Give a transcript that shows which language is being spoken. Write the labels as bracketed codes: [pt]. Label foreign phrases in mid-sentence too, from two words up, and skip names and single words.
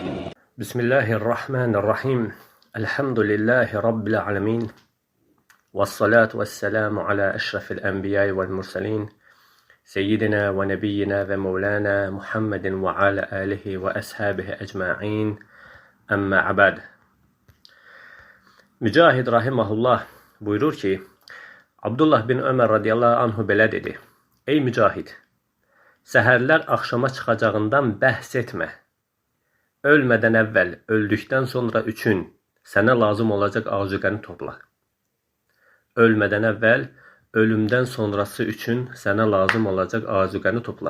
[ar] بسم الله الرحمن الرحيم الحمد لله رب العالمين والصلاة والسلام على أشرف الأنبياء والمرسلين سيدنا ونبينا ومولانا محمد وعلى آله وأصحابه أجمعين أما بعد. [az] Mücahid rahimahullah buyurur ki, Abdullah bin Ömer [ar] رضي الله عنه [az] belə dedi: Ey Mücahid, səhərlər axşama çıxacağından bəhs etmə. Ölmədən əvvəl, öldükdən sonra üçün sənə lazım olacaq azuqəni topla. Ölmədən əvvəl, ölümdən sonrası üçün sənə lazım olacaq azuqəni topla.